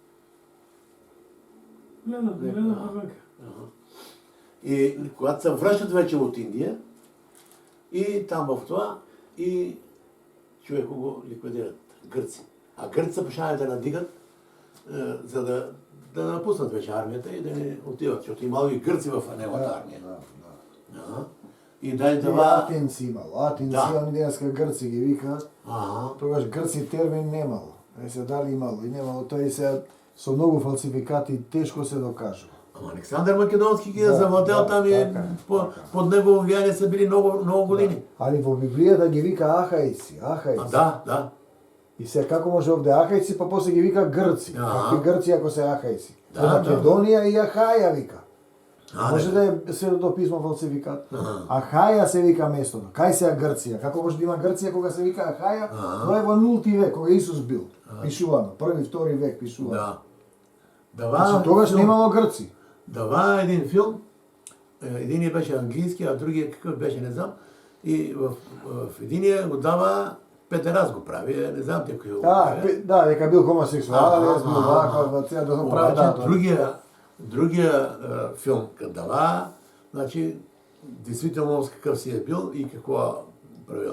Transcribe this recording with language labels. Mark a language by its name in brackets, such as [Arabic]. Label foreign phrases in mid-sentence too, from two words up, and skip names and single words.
[Bulgarian] И когато се връщат вече от Индия, и там в това, и човека го ликвидират, гърци. А гърците почнали да надигат, за да напуснат вече армията и да не отиват, защото имало и гърци в неговата армия. И дай това... Атинци имало, [Macedonian] они денеска гърци ги викаат. Тогаш гърци термин немало. Се дали имало и немало, тој се со многу фалсификати тешко се докажува. [Bulgarian] Александър Македонски ги е завладел там и под негово влияние са били много години. [Macedonian] Али во Библијата ги вика ахајци. Да. И се како може овде ахајци, па после ги вика грци. Какви грци ако се ахајци? Македонија и Ахаја вика. [Bulgarian] Може да е Светото писмо фалсификат. [Macedonian] Ахаја се вика местото. Кај се Грција? Како може да има Грција кога се вика Ахаја? Тоа е во нулти век, кога Исус бил. Пишувано. Први, втори век пишувано. Значи тогаш немало Грци. [Bulgarian] Дава един филм, единият беше английски, а другия какъв беше, не знам. И в единия го дава Петерас го прави, не знам те кои го прави. [Macedonian] Да, дека бил хомосексуален, бил ваква, да го прави дата. [Bulgarian] Другия филм, като дава, значи, действително с какъв си е бил и какво правил.